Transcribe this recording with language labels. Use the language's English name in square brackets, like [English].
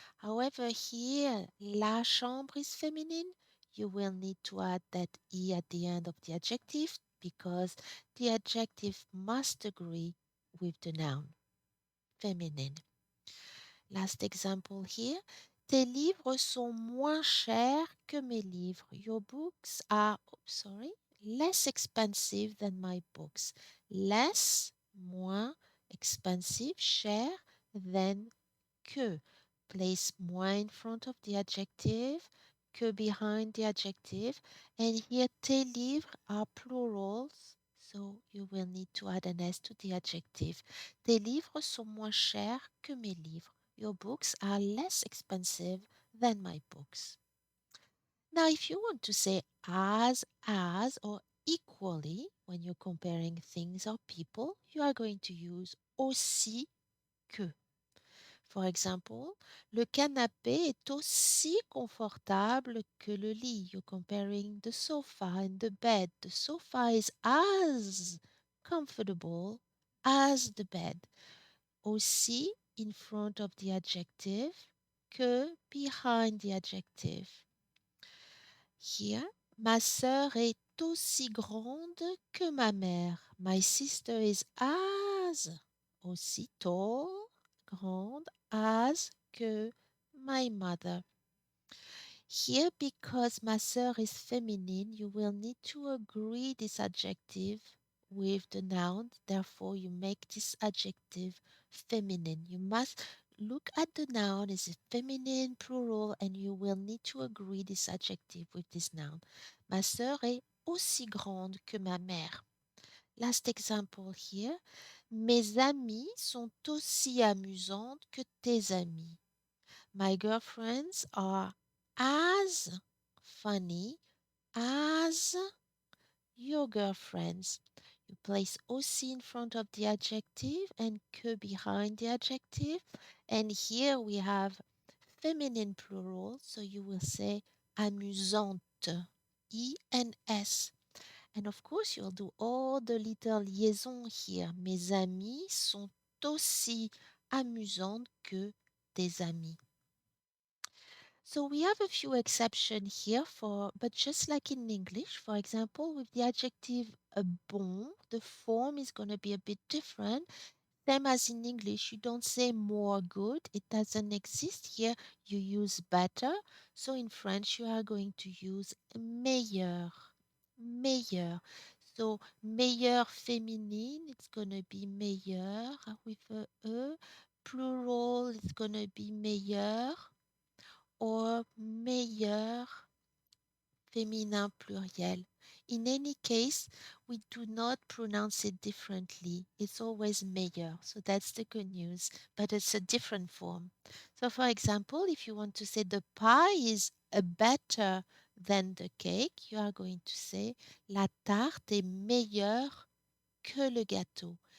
[English] However, here, [French] la chambre [English] is feminine. You will need to add that E at the end of the adjective because the adjective must agree with the noun féminine. Last example here. [French] Tes livres sont moins chers que mes livres. [English] Your books are, less expensive than my books. Less, moins, expensive, cher, than que. place moins in front of the adjective que behind the adjective. And here, [French] tes livres [English] are plurals, so you will need to add an S to the adjective. [French] Tes livres sont moins chers que mes livres. [English] Your books are less expensive than my books. Now, if you want to say as, or equally when you're comparing things or people, you are going to use [French] aussi que. [English] For example, [French] le canapé est aussi confortable que le lit. [English] You're comparing the sofa and the bed. The sofa is as comfortable as the bed. Aussi in front of the adjective, que behind the adjective. [French] Here, ma sœur est aussi grande que ma mère. [English] My sister is as, aussi tall, grande as que my mother. Here, because [French] ma sœur [English] is feminine, you will need to agree this adjective with the noun. Therefore, you make this adjective feminine. You must look at the noun. Is it feminine, plural, and you will need to agree this adjective with this noun. [French] Ma sœur est aussi grande que ma mère. [English] Last example here. [French] Mes amies sont aussi amusantes que tes amis. [English] My girlfriends are as funny as your girlfriends. You place aussi in front of the adjective and que behind the adjective. And here we have feminine plural, so you will say amusante, E and S. And of course, you'll do all the little liaisons here. [French] Mes amis sont aussi amusantes que tes amis. [English] So we have a few exceptions here for, but just like in English, for example, with the adjective bon, the form is going to be a bit different. Same as in English, you don't say more good. It doesn't exist here. You use better. So in French, you are going to use meilleur, meilleur. So meilleur féminine, it's going to be meilleur with a E. Plural, it's going to be meilleur or [French] meilleur féminin pluriel. [English] In any case, we do not pronounce it differently. It's always meilleur. So that's the good news, but it's a different form. So, for example, if you want to say the pie is better than the cake, you are going to say [French] la tarte est meilleure que le gâteau.